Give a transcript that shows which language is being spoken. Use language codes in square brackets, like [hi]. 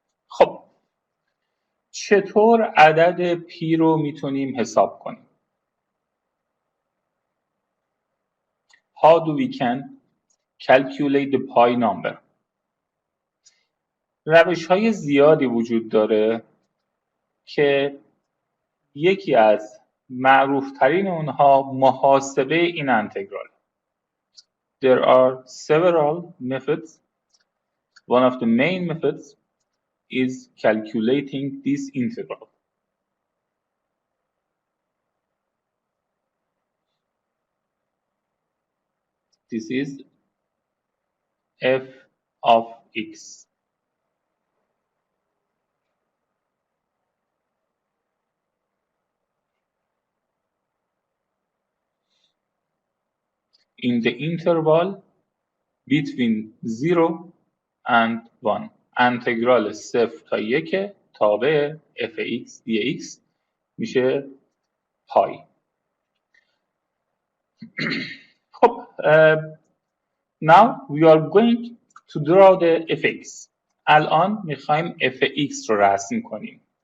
[fa] خب چطور عدد پی رو میتونیم حساب کنیم؟ [en] How do we can calculate the pi number? [fa] روش‌های زیادی وجود داره که یکی از معروف‌ترین اونها محاسبه این انتگرال. [en] There are several methods. One of the main methods is calculating this integral. This is f of x. In the interval between 0 and 1. [fa] انتگرال 0 تا 1 تابع fx dx میشه پای. [en] خب now we are going to draw the fx. [fa] الان میخوایم fx رو رسم کنیم.